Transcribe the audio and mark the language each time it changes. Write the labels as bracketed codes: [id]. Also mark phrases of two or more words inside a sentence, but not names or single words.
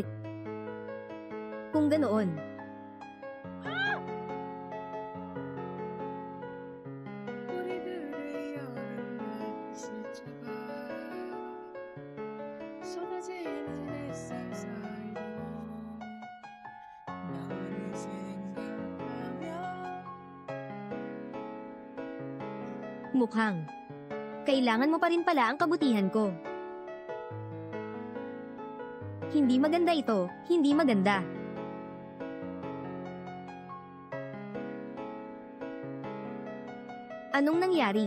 [tl] Kung ganoon. [ko] 우리들의 여름날 스쳐가 쏟아지는 햇살 사이로 너를 생각하며 [tl] Mukhang. Kailangan mo pa rin pala ang kabutihan ko. Hindi maganda ito, hindi maganda. Anong nangyari?